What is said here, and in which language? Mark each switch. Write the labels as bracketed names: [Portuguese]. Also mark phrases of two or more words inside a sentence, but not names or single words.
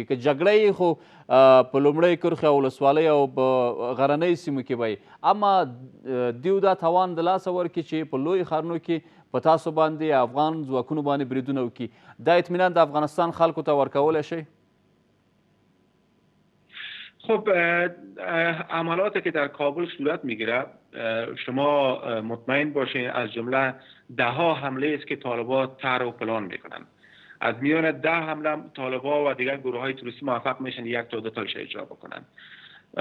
[Pashto] که جګړه یې خو په لومړۍ کرښې او ولسوالۍ او په غرنیو سیمو کې به وي، اما دیو دا توان د لاسه ورکړي چې په لویو ښارونو کې په تاسو باندې افغان ځواکونو باندې بریدونه وکړي. دا اطمینان د افغانستان خلکو ته ورکولی شئ؟ [Persian] خب عملاتی که در کابل صورت میگیره، شما مطمئن باشین از جمله ده ها حمله است که طالبان طرح و پلان میکنن. از میان 10 حمله طالبان و دیگر گروه های توریستی موفق میشن یک تا دو تاش اجرا بکنن.